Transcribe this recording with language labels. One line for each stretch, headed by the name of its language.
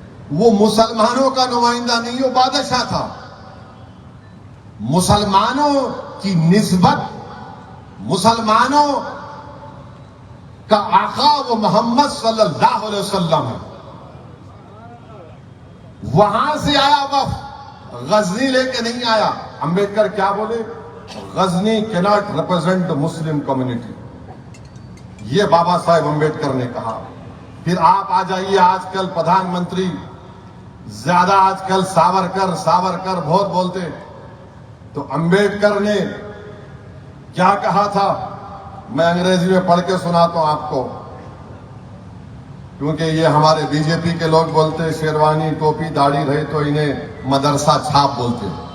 Urdu: وہ مسلمانوں کا نمائندہ نہیں، وہ بادشاہ تھا. مسلمانوں کی نسبت، مسلمانوں کا آقا وہ محمد صلی اللہ علیہ وسلم ہے. وہاں سے آیا وفد، غزنی لے کے نہیں آیا. امبیڈکر کیا بولے؟
English: Ghazni cannot represent the Muslim community.
Urdu: یہ بابا صاحب امبیڈکر نے کہا. پھر آپ آ جائیے، آج کل پردھان منتری زیادہ آج کل ساورکر بہت بولتے. تو امبیڈکر نے کیا کہا تھا؟ میں انگریزی میں پڑھ کے سناتا ہوں آپ کو، کیونکہ یہ ہمارے بی جے پی کے لوگ بولتے شیروانی ٹوپی داڑھی رہے تو انہیں مدرسہ چھاپ بولتے.